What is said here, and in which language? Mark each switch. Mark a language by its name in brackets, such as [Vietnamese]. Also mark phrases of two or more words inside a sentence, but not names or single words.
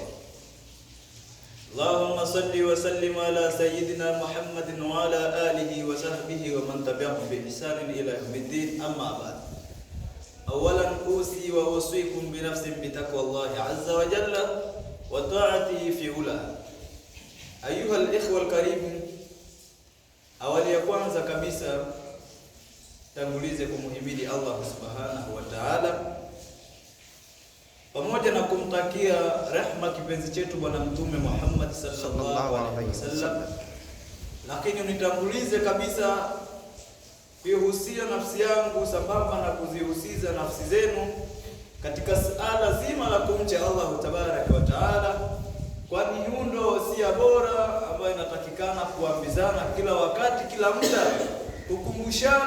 [Arabic] اللهم صل وسلم على سيدنا محمد وعلى آله وصحبه ومن تبعهم بإحسان إلى يوم الدين. أما بعد، أولا أوصي وأوصيكم بنفس بتقوى الله عز وجل وطاعته في علاه. أيها الإخوة الكريم، [Swahili] awali ya kwanza kabisa tangulize kumuhimidi Allah [Arabic] سبحانه وتعالى [Swahili] pamoja na kumtakia rehma kipenzi chetu bwana mtume Muhammad [Arabic] صلى الله عليه وسلم. [Swahili] Lakini unitangulize kabisa kuihusia nafsi yangu sambamba na kuzihusiza nafsi zenu katika suala zima la kumcha Allah [Arabic] تبارك وتعالى, [Swahili] kwani hundo wasia bora ambayo inatakikana kuambizana kila wakati, kila muda, kukumbushana.